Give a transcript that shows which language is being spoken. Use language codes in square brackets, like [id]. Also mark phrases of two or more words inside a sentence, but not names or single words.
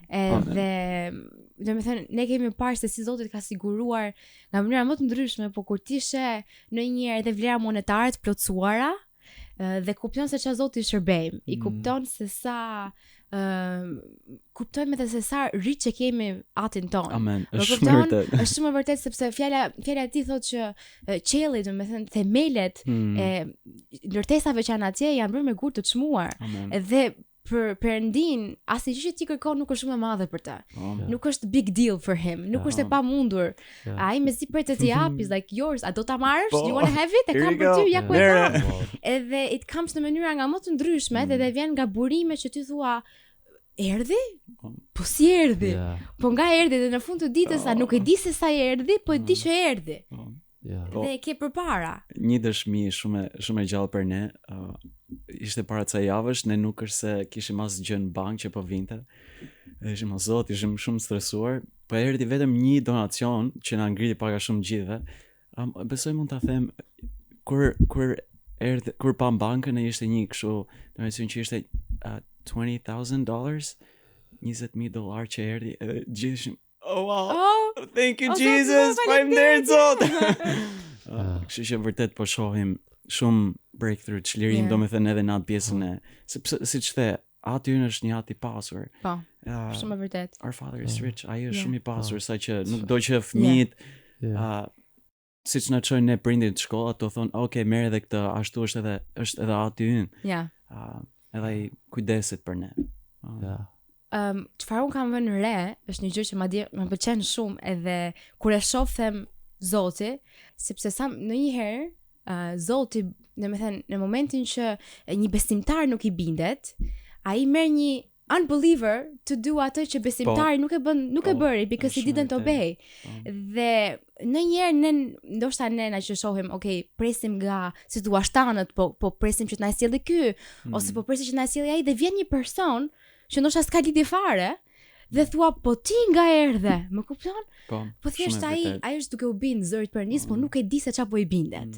[sq] Edhe domethënë ne kemi parë se si Zoti ka siguruar nga mënyra më të ndryshme, po kur ti she ndonjëherë edhe vlera monetare të plotësuara dhe kupton se çfarë Zoti shërbejmë, i kupton se sa kuptojmë edhe se sa rrit që kemi atin ton. Amen. Është shumë vërtet. Është shumë vërtet sepse fjala e tij thotë që qielli, domethënë themelet e ndërtesave që janë atje janë bërë me gur të çmuar. Dhe për Perëndin, asnjë gjë që ti kërkon nuk është shumë e madhe për të. Nuk është [en] big deal for him, [sq] nuk është e pamundur. Ai mezi për të t'i jap, [en] is like yours, [sq] a do ta marrësh? [en] Do you want to have it? [sq] E kam për ty, ja ku e kam. Edhe [en] it comes [sq] në mënyra nga më të ndryshme, edhe vjen nga burime që ty thua, erdhi? Po si erdhi? Po nga erdhi dhe në fund të ditës nuk e di se sa erdhi, po e di që erdhi. Dhe e ke përpara. Një dëshmi shumë e gjallë për ne, ishte para ca javësh, ne nuk është se kishim asgjë në bank që po vinte. Ishim o Zot, ishim shumë stresuar, po erdhi vetëm një donacion që na ngriti pak a shumë gjithëve. Besoj mund ta them kur pa bankën ishte një kështu, domethënë që ishte $20,000, $20,000 që erdhi, gjithë [en] oh wow, thank you Jesus, [sq] faleminderit Zot. Kështu që vërtet po shohim shumë breakthrough, çlirim, domethënë edhe në atë pjesën e, sepse siç the, aty është një atë i pasur. Po. Shumë e vërtet. [en] Our Father is rich. [sq] Ai është shumë i pasur, saqë nuk do që fëmijët siç na çojnë ne prindit në shkollë, ato thonë, "Okay, merr edhe këtë, ashtu është edhe aty ynë." Edhe ai kujdeset për ne. Çfarë un kam vënë re, është një gjë që më pëlqen shumë, edhe kur e shoh them Zoti, sepse sa ndonjëherë Zoti, domethënë në momentin që një besimtar nuk i bindet, ai merr një [en] unbeliever to do [sq] atë që besimtari nuk e bëri [en] because he didn't obey. [sq] Dhe ndonjëherë ndoshta ne na që shohim, presim nga situashtanët, po presim që të na sjellë ky, ose po presim që të na sjellë ai, dhe vjen një person që ndoshta s'ka lidhje fare dhe thua, po ti nga erdhe, më kupton? Po thjesht ai është duke u bind zërit Perëndis, po nuk e di se çfarë po i bindet.